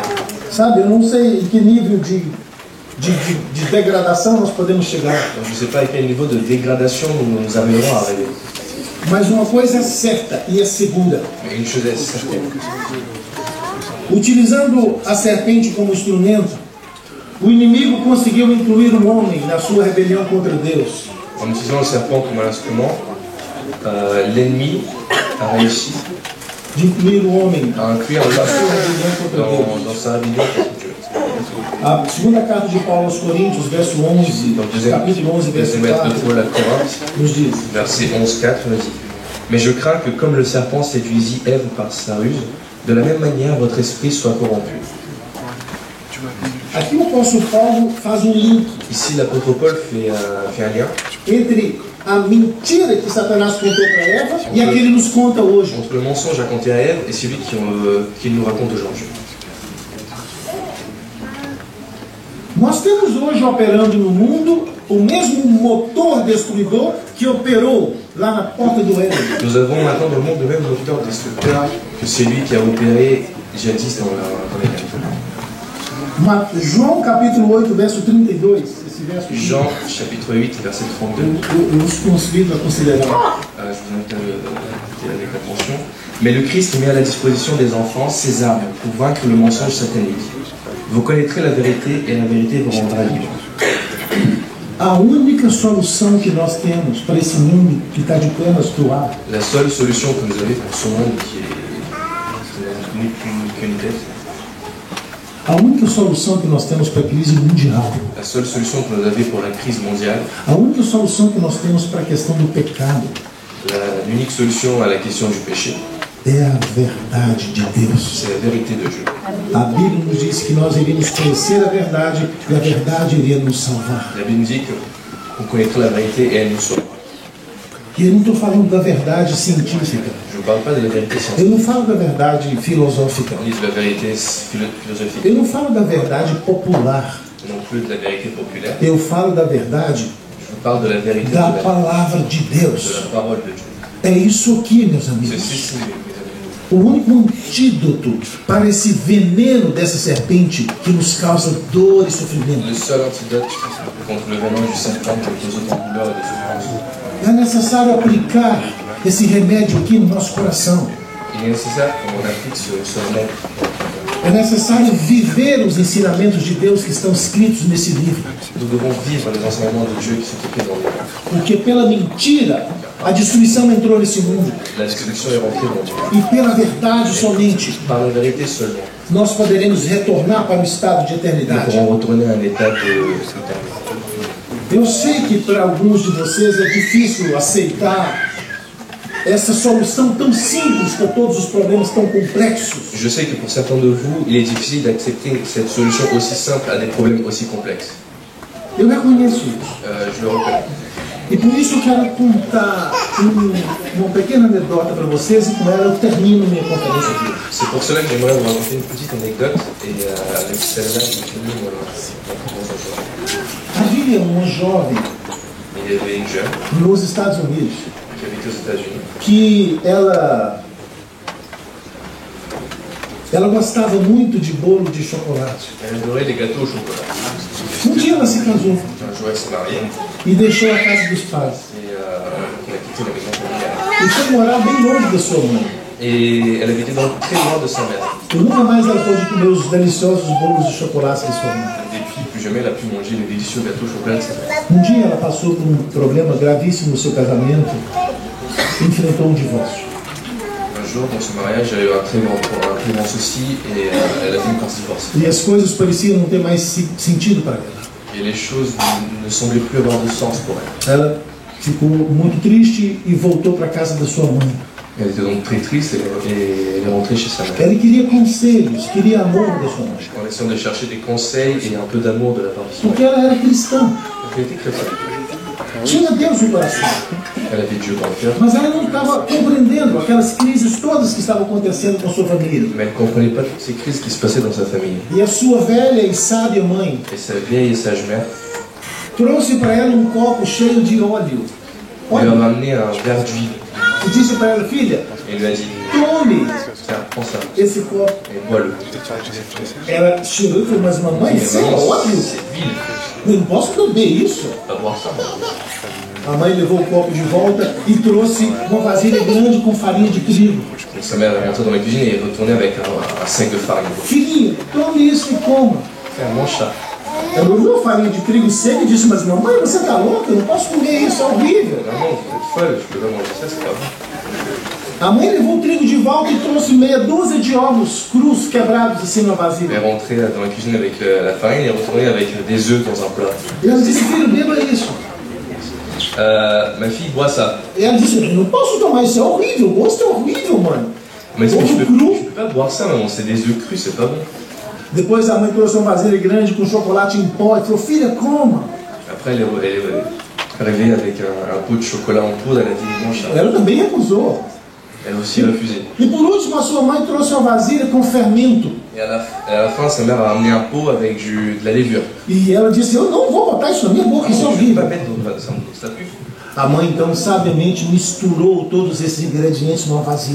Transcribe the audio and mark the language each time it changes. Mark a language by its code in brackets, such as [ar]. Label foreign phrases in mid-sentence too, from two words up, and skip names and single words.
[pt] Sabe, eu não sei em que nível de degradação nós podemos chegar. [fr] Donc, je ne sais pas à quel niveau de dégradation nous arriverons à arriver. [pt] Mas uma coisa é certa e é segura. [fr] Mais une chose est certaine. [pt] Utilizando a serpente como instrumento, o inimigo conseguiu incluir o homem na sua rebelião contra Deus. [fr] En utilisant le serpent comme un instrument, l'ennemi a réussi [pt] De incluir o homem [fr] à inclure [pt] na sua [fr] l'homme [pt] rebelião contra Deus. [fr] dans sa rébellion contre Dieu. [pt] A segunda carta de Paulo aos Coríntios, verso 11, capítulo 11, verso [fr] Deuxième lettre de [pt] 4, [fr] Paul à Corinthe, [pt] nos diz: [fr] verset 11-4 nous dit: Mais je crains que comme le serpent séduisit Ève par sa ruse, de la même manière votre esprit soit corrompu. [pt] Aqui o apóstolo Paulo faz um link [fr] Ici l'apôtre Paul fait un lien [pt] entre a mentira que Satanás contou para Eva e a que ele nos conta hoje. [fr] entre le mensonge raconté à Ève et celui qu'il nous raconte aujourd'hui. [pt] Nós temos hoje operando no mundo o mesmo motor destruidor que operou lá na porta do Éden. [fr] Nous avons maintenant dans le monde le même moteur destructeur que celui qui a opéré jadis dans les [pt] João capítulo 8, verso 32. Esse verso aqui, [fr] Jean chapitre 8 verset 32. [pt] eu os convido a considerar. [fr] Je vous invite à l'écouter avec attention. Mais le Christ met à la disposition des enfants ses armes pour vaincre le mensonge satanique. Vous connaîtrez la vérité et la vérité vous rendra libre. [pt] A única solução que nós temos para esse mundo que está de pernas pro ar [fr] La seule solution que vous avez pour ce monde qui n'est qu'une tête, [pt] a única solução que nós temos para a crise mundial, [fr] la seule solution que vous avez pour la crise mondiale, [pt] a única solução que nós temos para a questão do pecado [fr] l'unique solution à la question du péché, [pt] é a verdade de Deus. [fr] c'est la vérité de Dieu. [pt] A Bíblia nos diz que nós iríamos conhecer a verdade e a verdade iria nos salvar. [fr] La Bible nous dit qu'on connaîtra la vérité et elle nous sauvera. [pt] E eu não estou falando da verdade científica, [fr] Je ne parle pas de la vérité [pt] eu [fr] scientifique, [pt] não falo da verdade filosófica, [fr] ni de la vérité philosophique, [pt] eu não falo da verdade popular, [fr] non plus de la vérité populaire. [pt] eu falo da verdade [fr] Je vous parle de la vérité [pt] da palavra de [fr] de [pt] Deus. [fr] la parole de Dieu. [pt] É isso aqui, meus amigos. [fr] Ceci, mes amis. [pt] O único antídoto para esse veneno dessa serpente que nos causa dor e sofrimento. [fr] Le seul antidote contre le venin du serpent qui nous cause autant de douleur et de souffrance. [pt] É necessário aplicar esse remédio aqui no nosso coração. [fr] Il est nécessaire qu'on applique ce remède. [pt] É necessário viver os ensinamentos de Deus que estão escritos nesse livro. [fr] Nous devons vivre les enseignements de Dieu qui sont écrits dans le livre. [pt] Porque pela mentira, a destruição entrou nesse mundo. [fr] La destruction est rentrée dans Dieu. [pt] E pela verdade somente, [fr] Par la vérité seulement, [pt] nós poderemos retornar para o estado de [fr] nous [pt] eternidade. [fr] pourrons retourner à un état d'éternité. [pt] Eu sei que para alguns de vocês é difícil aceitar essa solução tão simples para todos os problemas tão complexos. [fr] Je sais que pour certains de vous, il est difficile d'accepter cette solution aussi simple à des problèmes aussi complexes. [pt] Eu reconheço isso. [fr] Je le reconnais. [pt] E por isso eu quero contar uma pequena anedota para vocês e com ela eu termino minha conferência aqui. [fr] C'est pour cela que j'aimerais vous raconter une petite anecdote et avec celle-là, je finis ma conférence aujourd'hui. [pt] Havia uma jovem [fr] Il y avait une jeune [pt] nos Estados Unidos [fr] qui habitait aux États-Unis. [pt] que ela gostava muito de bolo de chocolate. [fr] Elle adorait les gâteaux au chocolat. [pt] Um dia ela se casou [fr] Un jour, elle s'est mariée [pt] e deixou a casa dos pais [fr] et elle a quitté la maison familiale. [pt] e foi morar bem longe da sua mãe. [fr] Et elle habitait donc très loin de sa mère. [pt] E nunca mais ela pôde comer os deliciosos bolos de chocolate da sua mãe. [fr] Depuis, plus jamais elle a pu manger les délicieux gâteaux au chocolat de sa mère. [pt] Um dia ela passou por um problema gravíssimo no seu casamento e enfrentou um divórcio. [fr] Un jour, dans son mariage, elle a eu un très grand souci et elle a fini par se divorcer. [pt] E as coisas pareciam não ter mais sentido para ela. [fr] Et les choses ne semblaient plus avoir de sens pour elle. [pt] Ela ficou muito triste e voltou para a casa da sua mãe. [fr] Elle était donc très triste et elle est rentrée chez sa mère. [pt] Ela queria conselhos, queria amor da sua mãe. [fr] En essayant de chercher des conseils et un peu d'amour de la part de son [pt] Porque [fr] mère. [pt] ela era cristã, [fr] Elle était chrétienne. [pt] tinha Deus no coração. [fr] Elle avait Dieu dans le cœur, [pt] Mas ela não estava compreendendo aquelas crises todas que estavam acontecendo com sua família. [fr] mais elle ne comprenait pas toutes ces crises qui se passaient dans sa famille. [pt] E a sua velha e sábia mãe [fr] Et sa vieille et sage mère [pt] trouxe para ela um copo cheio de óleo. [fr] lui a [pt] Óleo. [fr] ramené un verre d'huile [pt] E disse para ela, filha, [fr] et lui a dit [pt] tome [fr] tiens, prends ça [pt] esse copo. [fr] et bois-le. [pt] Ela chegou e falou, mas mamãe, [fr] Mais [pt] isso é [fr] maman, [pt] óleo? [fr] c'est d'huile, [pt] Eu não posso beber isso. [fr] pas boire ça. [pt] A mãe levou o copo de volta e trouxe uma vasilha grande com farinha de trigo. [fr] Donc sa mère est rentrée dans la cuisine et est retournée avec un sac de farine. [pt] Filhinha, tome isso e coma. [fr] Tiens, mange ça. [pt] Ela olhou a farinha de trigo seca e disse, mas mamãe, você tá louca? Eu não posso comer isso, é horrível. [fr] Maman, vous êtes folle, je peux pas manger ça, c'est pas bon. [pt] A mãe levou o trigo de volta e trouxe meia dúzia de ovos crus quebrados assim na [fr] Elle est [pt] vasilha. [fr] rentrée dans la cuisine avec la farine et est retournée avec des œufs dans un plat. [pt] E ela disse, filho, beba isso. [fr] Ma fille boit ça. [pt] E ela disse, eu não posso tomar isso, é horrível, o gosto é horrível, mano. [fr] Mais [pt] Ovo [fr] je peux [pt] cru. [fr] pas boire ça, maman, c'est des œufs crus, c'est pas bon. [pt] Depois a mãe trouxe uma vasilha grande com chocolate em pó e falou, filha, coma. [fr] Après, elle est arrivée avec un pot de chocolat en poudre, elle a dit mange ça. [pt] Ela também recusou. [fr] Elle a aussi refusé. [pt] E por último, a sua mãe trouxe uma vasilha com fermento. [fr] Et à la fin, sa mère a amené un pot avec de la levure. [pt] E ela disse, eu não vou botar isso na minha boca, isso é [fr] Je ne vais pas [pt] horrível. [fr] mettre dans ça pue. [pt] A mãe então sabiamente misturou todos esses ingredientes numa vasilha.